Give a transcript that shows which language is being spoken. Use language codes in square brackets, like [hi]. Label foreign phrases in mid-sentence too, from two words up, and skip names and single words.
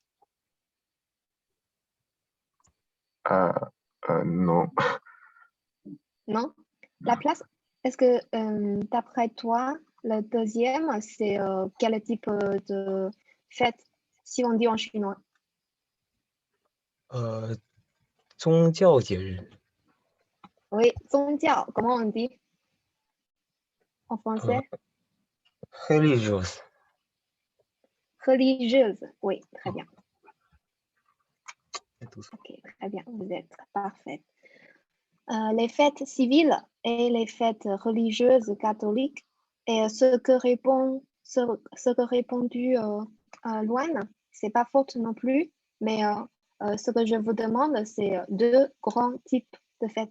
[fr] Non. Non? La place, est-ce que d'après toi, le deuxième, c'est quel type de fête, si on dit en chinois? [zh] 宗教节日， Oui, 宗教, [fr] comment on dit en français? religious. Religieuse. Oui, très bien. C'est tout ça. Ok, très bien, vous êtes parfaite. Les fêtes civiles et les fêtes religieuses catholiques et ce que répondit Loane, c'est pas faute non plus, mais ce que je vous demande, c'est deux grands types de fêtes.